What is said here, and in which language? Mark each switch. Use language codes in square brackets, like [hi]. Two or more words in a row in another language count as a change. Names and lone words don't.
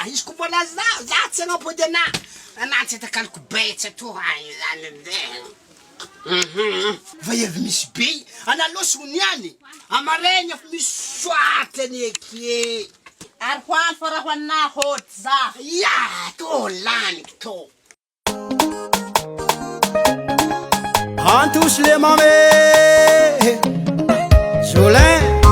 [mg] Izy koa mbola za, za tsy hanampody anà. Anà tsy atakaliko betsa to any zany ande. Mhm. Va evy misy be, anà loso ho niany. Amaraigny efa misy soaty any eky e. Ary ho any fa raha ho anà hody za. Ya, to laniky to. Anto Sulemame, Jolin.